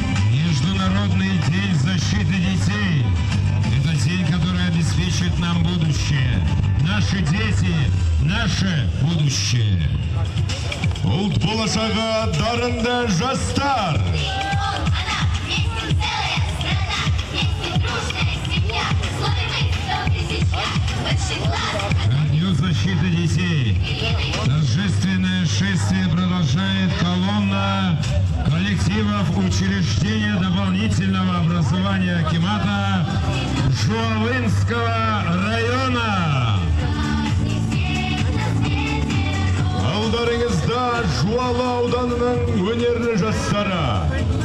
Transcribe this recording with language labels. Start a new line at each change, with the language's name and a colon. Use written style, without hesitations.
Russian: Международный день защиты детей. Это день, который обеспечит нам будущее. Наши дети – наше будущее.
Kazakh: Ұлт болашағы дарынды жастар.
Russian: К Дню защиты детей. Торжественное шествие продолжает колонна коллективов учреждения дополнительного образования акимата Жуавинского района.
Kazakh: Алдарыңызда Жуалы ауданының өнерлі жастары.